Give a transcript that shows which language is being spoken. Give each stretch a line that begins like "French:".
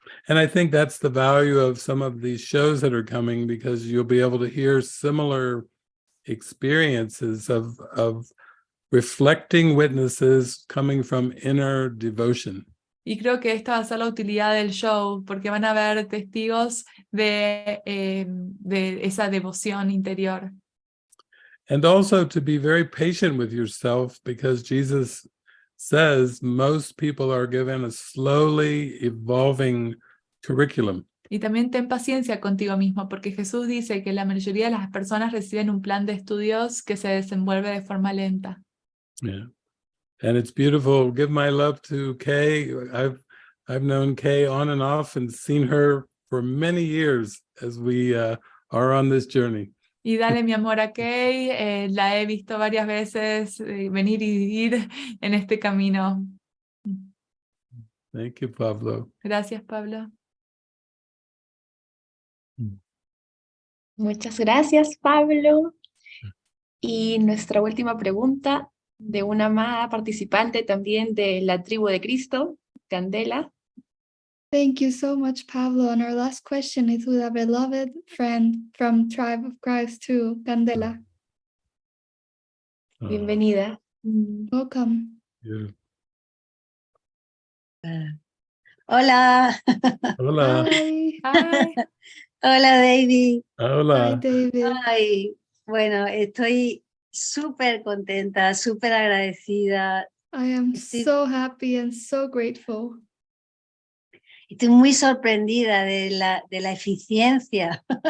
English: And I think that's the value of some of these shows that are coming, because you'll be able to hear similar experiences of reflecting witnesses coming from inner devotion.
Spanish: Y creo que esta va a ser la utilidad del show, porque van a haber testigos de esa devoción interior.
English: And also to be very patient with yourself, because Jesus says most people are given a slowly evolving curriculum.
Spanish: Y también ten paciencia contigo mismo, porque Jesús dice que la mayoría de las personas reciben un plan de estudios que se desenvuelve de forma lenta.
English: Yeah. And it's beautiful. Give my love to Kay. I've known Kay on and off and seen her for many years as we are on this journey.
Spanish: Y dale mi amor a Kay, la he visto varias veces venir y ir en este camino.
English: Thank you, Pablo.
Spanish: Gracias, Pablo. Muchas gracias, Pablo. Y nuestra última pregunta de una amada participante también de la tribu de Cristo, Candela.
English: Thank you so much, Pablo. And our last question is with a beloved friend from Tribe of Christ too, Candela.
Spanish: Bienvenida.
English: Welcome. Yeah.
Spanish: Hola. Hola.
English: Hi. Hi.
Spanish: Hola, David. Hola.
English: Hi, David.
Spanish: Ay, bueno, estoy súper contenta, súper agradecida.
English: I am
Spanish: Estoy-
English: so happy and so grateful.
Spanish: Estoy muy sorprendida de la eficiencia,